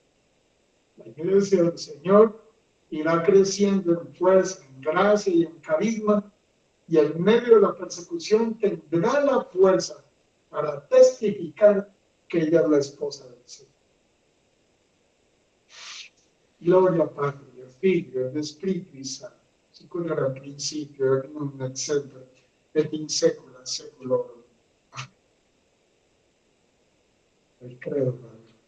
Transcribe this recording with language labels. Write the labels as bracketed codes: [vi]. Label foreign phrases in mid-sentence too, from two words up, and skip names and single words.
[es] La iglesia del Señor irá creciendo en fuerza, en gracia y en carisma, y en medio de la persecución tendrá la fuerza para testificar que ella es la esposa del Señor. [it] Gloria al Padre, al Figlio, al Spirito Santo, siccome era al principio, e non nel sempre, [la] et in secula seculorum. [it] Il credo.